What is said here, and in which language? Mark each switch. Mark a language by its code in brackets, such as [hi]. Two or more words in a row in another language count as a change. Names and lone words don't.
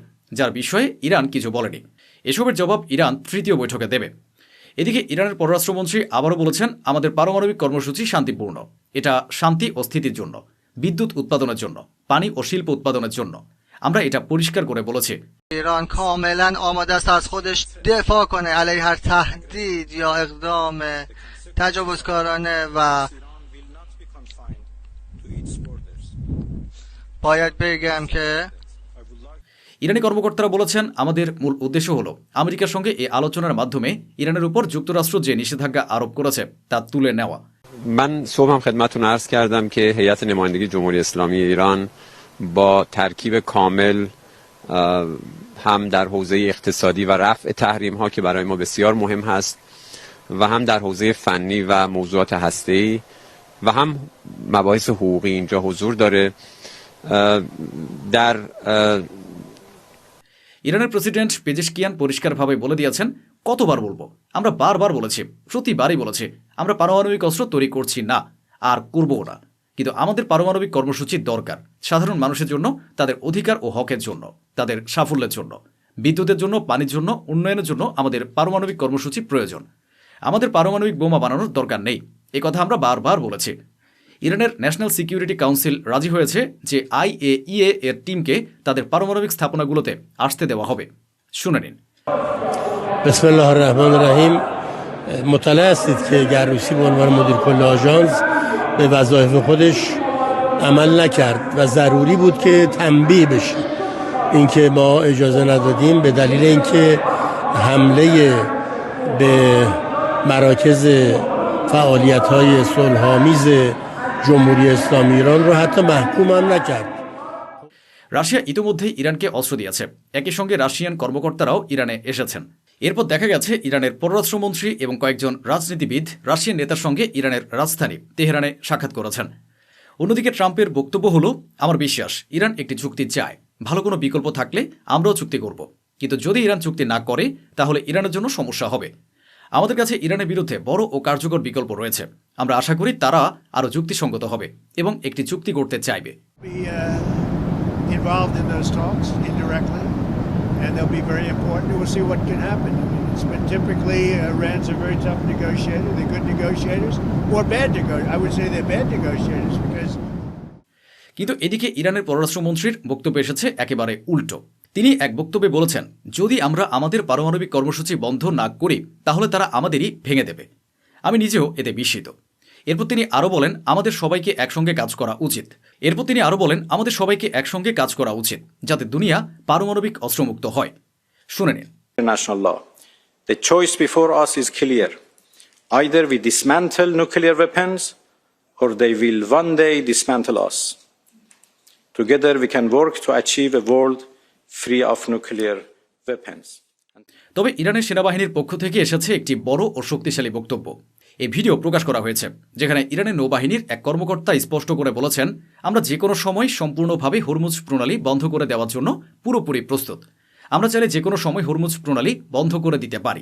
[bn] যার বিষয়ে ইরান কিছু বলেনি। এসবের জবাব ইরান তৃতীয় বৈঠকে দেবে। এদিকে ইরানের পররাষ্ট্রমন্ত্রী আবারও বলেছেন, আমাদের পারমাণবিক কর্মসূচি শান্তিপূর্ণ। এটা শান্তি ও স্থিতির জন্য, বিদ্যুৎ উৎপাদনের জন্য, পানি ও শিল্প উৎপাদনের জন্য। আমরা এটা পরিষ্কার করে বলেছি। [fa] ایران کاملا آماده است از خودش دفاع کنه علیه هر تهدید یا اقدام تجاوزکارانه و باید بگم که [bn] ইরানি কর্মকর্তারা বলেছেন, আমাদের মূল উদ্দেশ্য হল আমেরিকার সঙ্গে এই আলোচনার মাধ্যমে ইরানের উপর যুক্তরাষ্ট্র যে নিষেধাজ্ঞা আরোপ করেছে তা তুলে নেওয়া। [fa] من صبح هم خدمتتون عرض کردم که هیئت نمایندگی جمهوری اسلامی ایران با ترکیب کامل هم در حوزه اقتصادی و رفع تحریم ها که برای ما بسیار مهم هست و هم در حوزه فنی و موضوعات هسته‌ای و هم مباحث حقوقی اینجا حضور داره. در [bn] ইরানের প্রেসিডেন্ট পেজেশকিয়ান পরিষ্কারভাবে বলে দিয়েছেন, কতবার বলবো, আমরা বারবার বলেছি, প্রতিবারই বলেছি, আমরা পারমাণবিক অস্ত্র তৈরি করছি না আর করবও না। কিন্তু আমাদের পারমাণবিক কর্মসূচি দরকার সাধারণ মানুষের জন্য, তাদের অধিকার ও হকের জন্য, তাদের সাফল্যের জন্য, বিদ্যুতের জন্য, পানির জন্য, উন্নয়নের জন্য আমাদের পারমাণবিক কর্মসূচি প্রয়োজন। আমাদের পারমাণবিক বোমা বানানোর দরকার নেই, এ কথা আমরা বারবার বলেছি। ইরানের ন্যাশনাল সিকিউরিটি কাউন্সিল রাজি হয়েছে যে IAEA এর টিমকে তাদের পারমাণবিক স্থাপনাগুলোতে আসতে দেওয়া হবে। শুনে নিন। [ar] بسم الله الرحمن الرحيم. [fa] مطلع هستید که گروسی به عنوان مدیر کل آژانس به وظایف خودش عمل نکرد و ضروری بود که تنبیه بشه. اینکه ما اجازه ندادیم به دلیل اینکه حمله به مراکز فعالیت‌های صلح‌آمیز جمهوری اسلامی ایران رو حتی محکوم هم نکرد. [bn] রাশিয়া ইতিমধ্যেই ইরানকে অস্ত্র দিয়েছে। একই সঙ্গে রাশিয়ান কর্মকর্তারাও ইরানে এসেছেন। এরপর দেখা গেছে ইরানের পররাষ্ট্রমন্ত্রী এবং কয়েকজন রাজনীতিবিদ রাশিয়ান নেতার সঙ্গে ইরানের রাজধানী তেহরানে সাক্ষাৎ করেছেন। অন্যদিকে ট্রাম্পের বক্তব্য হলো, আমার বিশ্বাস ইরান একটি চুক্তি চায়, ভালো কোনো বিকল্প থাকলে আমরাও চুক্তি করব, কিন্তু যদি ইরান চুক্তি না করে তাহলে ইরানের জন্য সমস্যা হবে। আমাদের কাছে ইরানের বিরুদ্ধে বড় ও কার্যকর বিকল্প রয়েছে। আমরা আশা করি তারা আরও যুক্তিসঙ্গত হবে এবং একটি চুক্তি করতে চাইবে। [en] Involved in those talks indirectly, and they'll be very important. We'll see what can happen. I mean, it's been typically Iran's a very tough negotiator. They're good negotiators, or bad negotiators. I would say they're bad negotiators because. [bn] কিন্তু এদিকে ইরানের পররাষ্ট্রমন্ত্রীর বক্তব্য এসেছে একেবারে উল্টো। তিনি এক বক্তব্যে বলেছেন, যদি আমরা আমাদের পারমাণবিক কর্মসূচি বন্ধ না করি তাহলে তারা আমাদেরই ভেঙে দেবে। আমি নিজেও এতে বিস্মিত। এরপর তিনি আরও বলেন, আমাদের সবাইকে একসঙ্গে কাজ করা উচিত যাতে দুনিয়া পারমাণবিক অস্ত্রমুক্ত হয়। শুনে নিন। [en] International law. The choice before us is clear. Either we dismantle nuclear weapons or they will one day dismantle us. Together we can work to achieve a world free of nuclear weapons. [bn] তবে ইরানের সেনাবাহিনীর পক্ষ থেকে এসেছে একটি বড় ও শক্তিশালী বক্তব্য। এই ভিডিও প্রকাশ করা হয়েছে যেখানে ইরানের নৌবাহিনীর এক কর্মকর্তা স্পষ্ট করে বলেছেন, আমরা যে কোনো সময় সম্পূর্ণভাবে হরমুজ প্রণালী বন্ধ করে দেওয়ার জন্য পুরোপুরি প্রস্তুত। আমরা চাইলে যে কোনো সময় হরমুজ প্রণালী বন্ধ করে দিতে পারি।